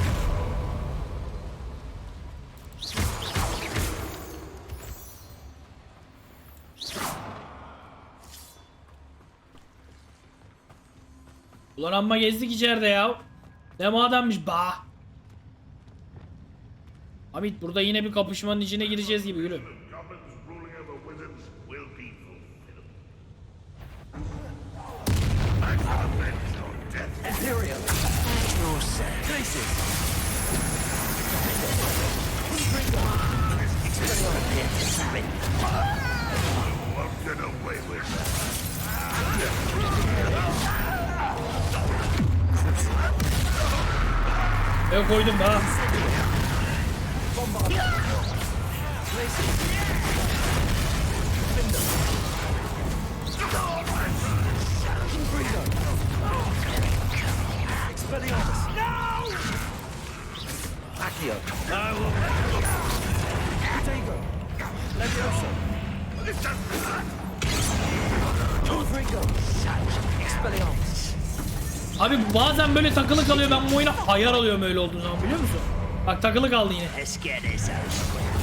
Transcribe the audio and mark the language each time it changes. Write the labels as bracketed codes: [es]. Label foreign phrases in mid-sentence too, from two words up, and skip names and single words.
[tr] Ulan amma gezdik içeride ya. Ne mademmiş ba. Amit burada yine bir kapışmanın içine gireceğiz gibi gülüm. Imperio! Glacius! Confringo! [en] Won't get away with that. [tr] Ben koydum ha. Bombardo! Glacius! Findo! Confringo! Expelliarmus! Accio! Dago! Levioso! Confringo! Expelliarmus! Abi bazen böyle takılı kalıyor, ben bu oyuna ayar alıyorum öyle olduğu zaman, biliyor musun? Bak takılı kaldı yine. [en] Let's get this over with.